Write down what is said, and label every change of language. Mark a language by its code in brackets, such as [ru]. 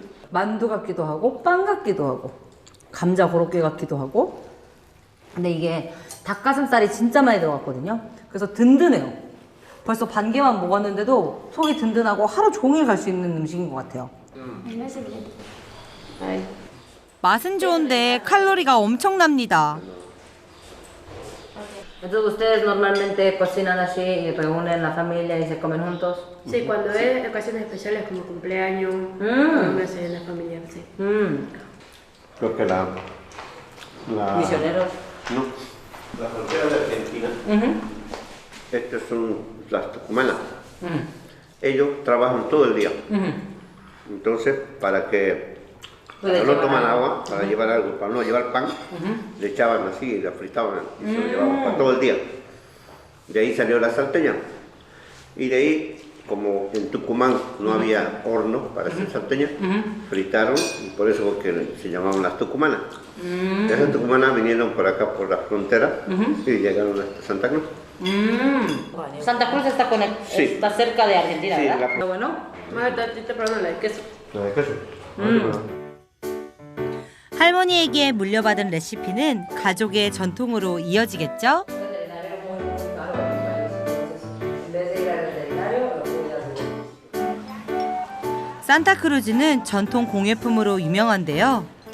[ko] 만두 같기도 하고 빵 같기도 하고 감자 고로케 같기도 하고 근데 이게 닭가슴살이 진짜 많이 들어갔거든요. 그래서 든든해요. 벌써 반 개만 먹었는데도 속이 든든하고 하루 종일 갈 수 있는 음식인 것 같아요. 맛은 좋은데 칼로리가 엄청납니다. [es] Entonces ustedes normalmente cocinan así y reúnen la familia y se comen juntos. Sí, cuando es ocasiones especiales como cumpleaños, una cena familiar, sí. Creo que la Misioneros. no, la frontera de Argentina. Estas son las tucumanas. Ellos trabajan todo el día. Entonces, para que cuando no toman agua, para llevar algo, para no llevar pan, le echaban así y la fritaban y se lo llevaban para todo el día. De ahí salió la salteña. Y de ahí, como en Tucumán no había horno para hacer salteña, fritaron y por eso que se llamaban las tucumanas. Esas tucumanas vinieron por acá por la frontera y llegaron hasta Santa Cruz. Santa Cruz está, Sí. está cerca de Argentina, Sí, ¿verdad? la- Bueno. Más tarde te probando la de queso. La de queso. [ko] 할머니에게 물려받은 레시피는 가족의 전통으로 이어지겠죠? 산타크루즈는 전통 공예품으로 유명한데요.